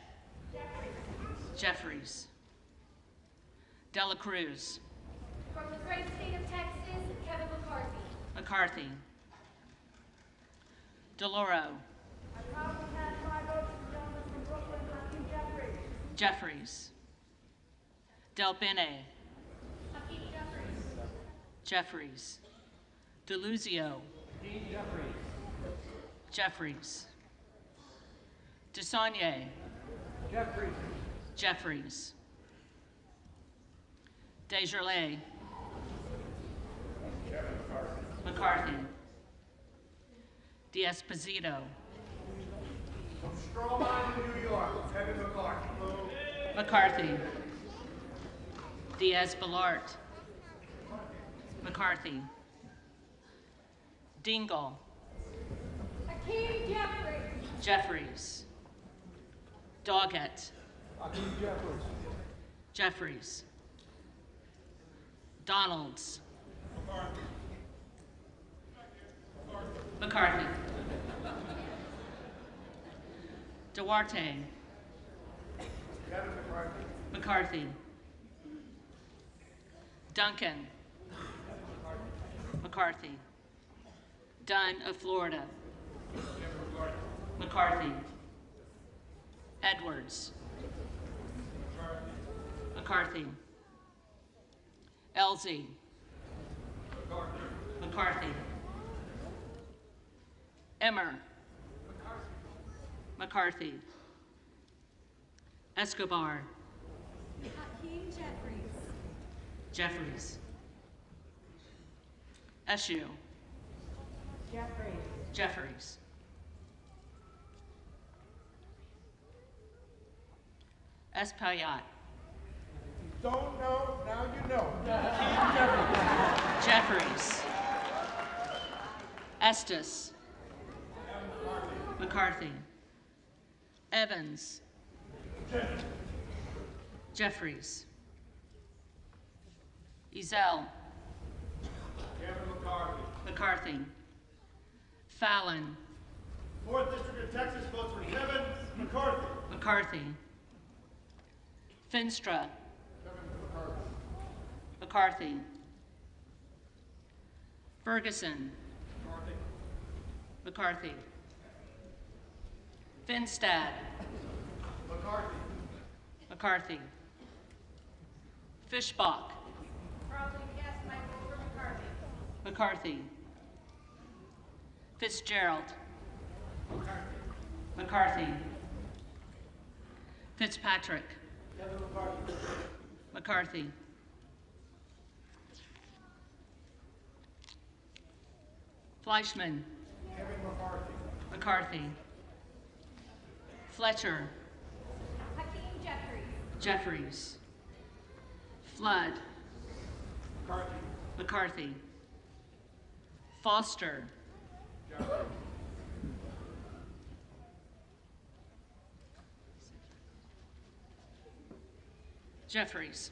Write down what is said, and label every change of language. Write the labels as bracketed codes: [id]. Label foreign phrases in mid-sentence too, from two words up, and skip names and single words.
[en] Jeffries. Dela Cruz. From the great state of Texas, Kevin McCarthy. McCarthy. DeLauro. I proudly cast my vote for the gentleman from Brooklyn, Hakeem Jeffries. Jeffries. Del Bene. Hakeem Jeffries. Jeffries. DeLuzio. Jeffries. DeSaulnier. Jeffries. Jeffries. Desjardins. McCarthy. D'Esposito. From Strawman, New York, Kevin McCarthy. McCarthy. Diaz-Balart. McCarthy. Dingle. Hakeem Jeffries. Jeffries. Doggett. Hakeem Jeffries. Jeffries. Donalds. McCarthy. Duarte. Kevin McCarthy. McCarthy. Duncan. McCarthy. Dunn of Florida. McCarthy. Edwards. McCarthy. Elsie. McCarthy. Emmer. McCarthy. Escobar. Hakeem Jeffries. Jeffries. Eshue. Jeffries. Jeffries. Espaillat. Don't know, now you know. Jeffries. Estes. McCarthy. Evans. Jeffries. Ezell. Kevin McCarthy. McCarthy. Fallon. 4th District of Texas votes for Kevin McCarthy. McCarthy. Finstra. Kevin McCarthy. McCarthy. Ferguson. McCarthy. Finstad. McCarthy. McCarthy. Fishbach. Proudly cast my vote for McCarthy. McCarthy. Fitzgerald. McCarthy. Fitzpatrick. Kevin McCarthy. McCarthy. Fleischman. Kevin McCarthy. McCarthy. Fletcher. Hakeem Jeffries. Flood. McCarthy. Foster. Jeffries.